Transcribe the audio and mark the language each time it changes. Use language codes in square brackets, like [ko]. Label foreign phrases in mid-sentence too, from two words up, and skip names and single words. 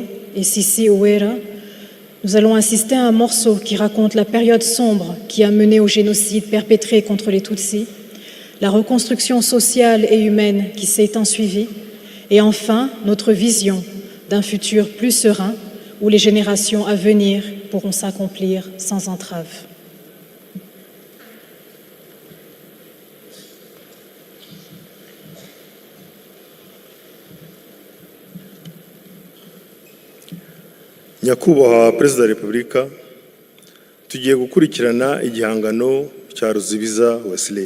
[fr] et Sissi Ouera, nous allons assister à un morceau qui raconte la période sombre qui a mené au génocide perpétré contre les Tutsis, la reconstruction sociale et humaine qui s'est ensuivie, et enfin notre vision d'un futur plus serein où les générations à venir pourront s'accomplir sans entrave. [rw] Nyakubahwa Perezida wa Repubulika, tugiye gukurikirana igihangano cya Ruzibiza Wesley.